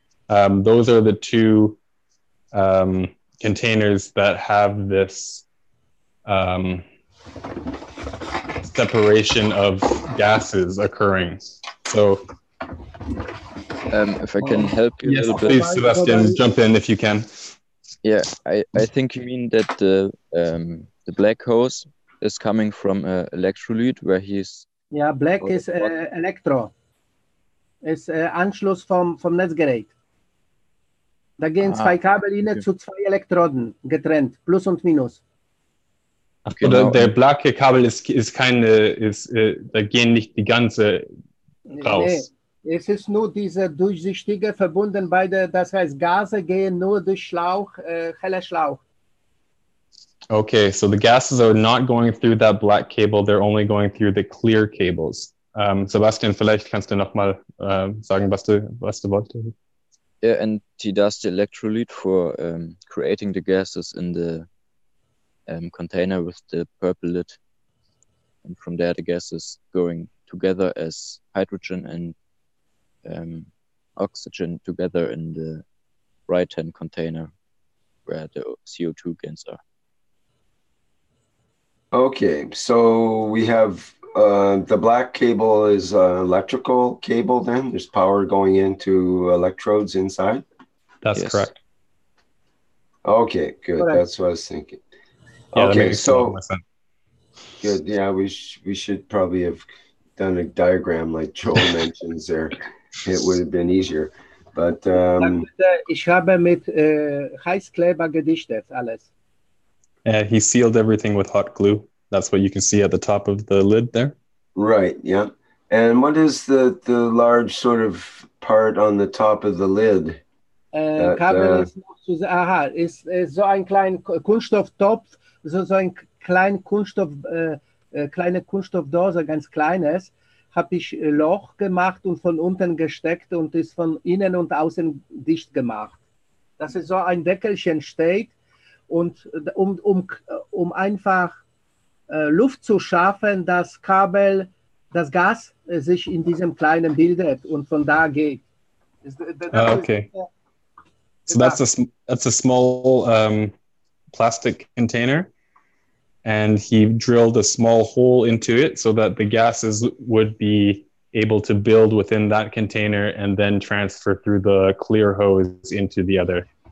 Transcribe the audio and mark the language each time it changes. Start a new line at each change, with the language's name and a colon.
English: Those are the two containers that have this separation of gases occurring. So if I can help you yes, a little please, bit. Sebastian, jump in if you can. Yeah, I think you mean that the black hose is coming from electrolyte where he's...
German: Ja, black ist Elektro. Ist Anschluss vom Netzgerät. Da gehen zwei Kabel rein zu zwei Elektroden, getrennt, Plus und Minus. Genau. Der blanke Kabel ist keine, da gehen nicht die ganze raus. Nee, es ist nur diese durchsichtige verbunden beide, das heißt Gase gehen nur durch Schlauch, heller Schlauch.
English: Okay, so the gases are not going through that black cable, they're only going through the clear cables.
German: Sebastian, vielleicht kannst du noch mal sagen, was du wolltest.
English: Yeah, and he does the electrolyte for creating the gases in the container with the purple lid. And from there, the gases going together as hydrogen and oxygen together in the right-hand container where the CO2 gains are. Okay, so we have the black cable is electrical cable then? There's power going into electrodes inside? That's correct. Okay, good. Correct. That's what I was thinking. Yeah, okay, so sense. good. Yeah, we should probably have done a diagram like Joel mentions there. It would have been easier. But
German: ich habe mit Heißkleber gedichtet alles.
English: He sealed everything with hot glue. That's what you can see at the top of the lid there. Right, yeah. And what is the large sort of part on the top of the lid?
German: Kabel ist so ein kleiner Kunststofftopf, so ein kleine Kunststoffdose, ganz kleines, habe ich Loch gemacht und von unten gesteckt und ist von innen und außen dicht gemacht. Dass es so ein Deckelchen steht Und um einfach Luft zu schaffen, das Kabel, das Gas sich in diesem kleinen bildet und von da geht. Okay.
English: So that's a small plastic container, and he drilled a small hole into it so that the gases would be able to build within that container and then transfer through the clear hose into the other.